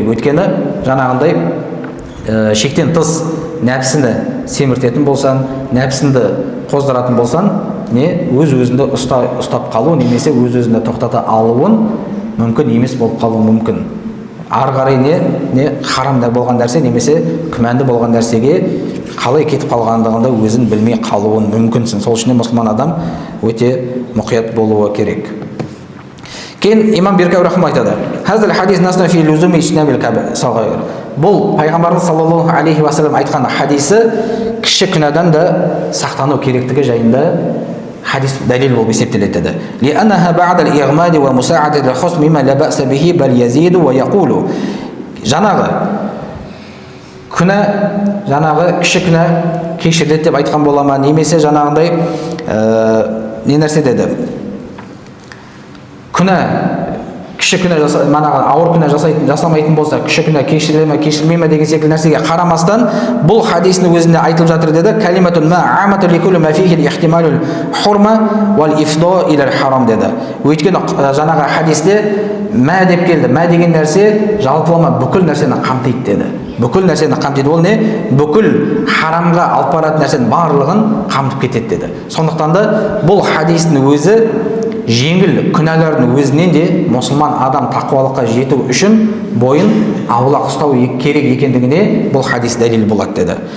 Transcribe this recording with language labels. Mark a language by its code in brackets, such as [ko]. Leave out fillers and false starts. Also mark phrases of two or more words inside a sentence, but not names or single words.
[kk] Өйткені жаңағындай шектен тыс нәпсіні семіртетін болсан, нәпсінді қоздыратын болсан, не өз-өзіңді ұстап қалу немесе өз-өзіңді тоқтата алуын мүмкін емес болып қалуы мүмкін. Ары қарай не харамда болған нәрсе немесе күмәнді болған нәрсеге қалай кетіп қалғандығында өзін білмей қалуын мүмкінсің. Сол үшін мұсылман адам өте мұқият болуы керек. Кейін имам Беркауи рахмаулла айтады: [ar] "هذا الحديث نص في لزوم اجتناب الصغائر." [kk] Бұл пайғамбарымыз [ar] صلى الله عليه وسلم [kk] айтқан хадисі кіші күнәдан да сақтану керектігі жайында хадис дәлел болып есептеледі деді. [ar] "لأنها بعد الاعتماد ومساعدة الخصم مما لا بأس به بل يزيد ويقول." [kk] Жаңағы күнә, жаңағы кіші күнә кешіріледі деп айтқан бола ма, немесе жаңағындай не нәрсе деді? Күнә, кіші күнә ауыр күнә жасамайтын болса, кіші күнә кешіріле ме, кешірілмей ме деген секілді нәрсеге қарамастан, бұл хадистің өзінде айтылып жатыр деді. [ar] "كلمة عامة لكل ما فيه احتمال الحرمة والإفضاء إلى حرام" деді. [kk] Өйткені жаңағы хадисте мә деп келді. Мә деген нәрсе жалпылама бүкіл нәрсені қамтиды деді. Бүкіл нәрсені қамтиды. Ол не? Бүкіл харамға алып баратын нәрсенің барлығын қамтып кетеді деді. Сондықтан да бұл хадистің өзі жеңіл күнәлардың өзінен де мұсылман адам тақуалыққа жету үшін бойын аулақ ұстау керек екендігіне бұл хадис дәлел болады деді.